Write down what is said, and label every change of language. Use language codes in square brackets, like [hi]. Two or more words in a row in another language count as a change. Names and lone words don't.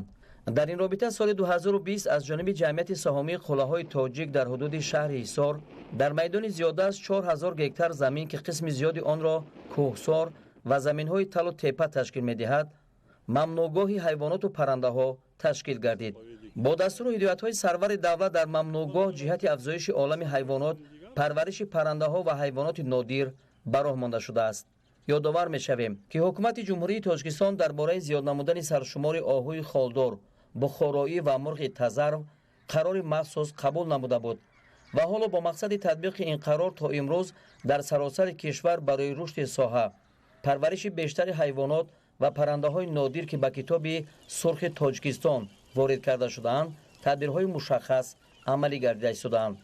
[tg] дар ин робита соли 2020 аз ҷониби ҷамъияти саҳомии қуллаҳои тоҷик дар ҳудуди шаҳри Ҳисор дар майдони зиёда аз 4000 гектар замин, ки қисми зиёди онро кӯҳсор ва заминҳои талу тепа ташкил медиҳад, мамнуъгоҳи ҳайвоноту паррандаҳо ташкил гардид. бо дастур ва ҳидоятҳои сарвари давлат дар мамнуъгоҳ ҷиҳати афзоиши олами ҳайвонот, парвариши паррандаҳо ва ҳайвоноти нодир ба роҳ монда шуда аст. ёдовар мешавем ки ҳукумати Ҷумҳурии Тоҷикистон дар бораи зиёд намудани саршумори оҳуи холдор, бухороӣ ва мурғи тазар қарори махсус қабул намуда буд ва ҳоло бо мақсади татбиқи ин қарор то имрӯз дар саросари кишвар барои рушди соҳа, парвариши бештари ҳайвонот ва паррандаҳои нодир ки ба Китоби Сурхи Тоҷикистон ворид карда шуданд, тадбирҳои мушаххас амалӣ гардида шуданд.